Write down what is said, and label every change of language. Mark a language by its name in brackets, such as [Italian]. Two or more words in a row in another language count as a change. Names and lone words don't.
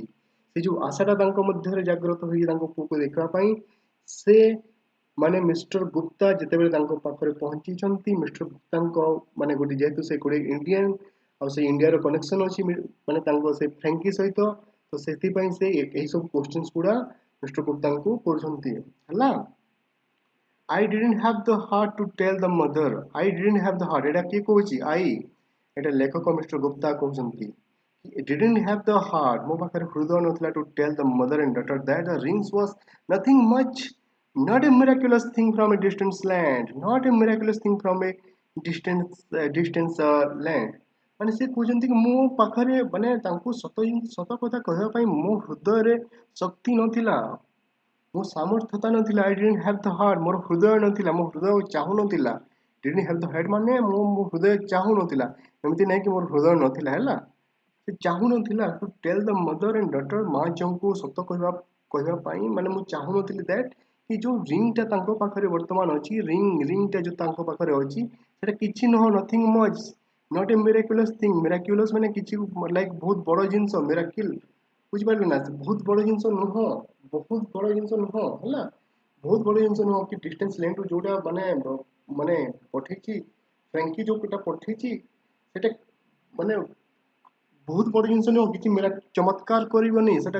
[Odia] ସେ ଯୋଉ ଆଶାଟା ତାଙ୍କ ମଧ୍ୟରେ ଜାଗ୍ରତ ହେଇଛି ତାଙ୍କ ପୁଅକୁ ଦେଖିବା ପାଇଁ, ସେ ମାନେ ମିଷ୍ଟର ଗୁପ୍ତା ଯେତେବେଳେ ତାଙ୍କ ପାଖରେ ପହଞ୍ଚିଛନ୍ତି, ମିଷ୍ଟର ଗୁପ୍ତାଙ୍କ ମାନେ ଗୋଟେ ଯେହେତୁ ସେ ଗୋଟେ ଇଣ୍ଡିଆନ, ଆଉ ସେ ଇଣ୍ଡିଆର କନେକ୍ସନ ଅଛି ମାନେ ତାଙ୍କ ସେ ଫ୍ରାଙ୍କି ସହିତ, ତ ସେଥିପାଇଁ ସେ ଏହି ସବୁ କ୍ୱେଶ୍ଚନ୍ସ ଗୁଡା ମିଷ୍ଟର ଗୁପ୍ତାଙ୍କୁ କରୁଛନ୍ତି ହେଲା। [English] I didn't have the heart to tell the mother, I didn't have the heart, [Odia] ଏଟା କିଏ କହୁଛି? ଏଟା ଲେଖକ ମିଷ୍ଟର ଗୁପ୍ତା କହୁଛନ୍ତି। [English] didn't have the heart, [Odia] ମୋ ପାଖରେ ହୃଦୟ ନଥିଲା, [English] to tell the mother and daughter that the rings was nothing much, not a miraculous thing from a distant land, not a miraculous thing from a distance land। [Odia] ମାନେ ସେ କହୁଛନ୍ତି କି ମୋ ପାଖରେ, ମାନେ ତାଙ୍କୁ ସତ କଥା କହିବା ପାଇଁ ମୋ ହୃଦୟରେ ଶକ୍ତି ନଥିଲା, ମୋ ସାମର୍ଥ୍ୟତା ନଥିଲା। [English] I didn't have the heart, [Odia] ମୋର ହୃଦୟ ନଥିଲା, ମୋ ହୃଦୟ ଚାହୁଁନଥିଲା। [English] didn't have the heart [Odia] ମାନେ ମୋ ହୃଦୟ ଚାହୁଁନଥିଲା, ଏମିତି ନାହିଁ କି ମୋର ହୃଦୟ ନଥିଲା ହେଲା। ସେ ଚାହୁଁନଥିଲା [English] to tell the mother and daughter, [Odia] ମା ଝିଅଙ୍କୁ ସତ କହିବା ପାଇଁ, ମାନେ ମୁଁ ଚାହୁଁନଥିଲି that କି ଯୋଉ ରିଙ୍ଗଟା ତାଙ୍କ ପାଖରେ ବର୍ତ୍ତମାନ ଅଛି, ରିଙ୍ଗଟା ଯୋଉ ତାଙ୍କ ପାଖରେ ଅଛି, ସେଟା କିଛି ନୁହଁ, [English] nothing much, not a miraculous thing, miraculous [Odia] ମାନେ କିଛି ଲାଇକ୍ ବହୁତ ବଡ ଜିନିଷ, miracle, ବୁଝିପାରିଲେ ନା, ବହୁତ ବଡ ଜିନିଷ ନୁହଁ, ବହୁତ ବଡ ଜିନିଷ ନୁହଁ ହେଲା। ବହୁତ ବଡ ଜିନିଷ ନୁହଁ କି [English] distance landରୁ [Odia] ଯୋଉଟା ମାନେ ପଠେଇଛି ଫ୍ରାଙ୍କି, ଯୋଉଟା ପଠେଇଛି ସେଟା ମାନେ ବହୁତ ବଡ ଜିନିଷ ନୁହଁ, କିଛି ଚମତ୍କାର କରିବନି ସେଟା।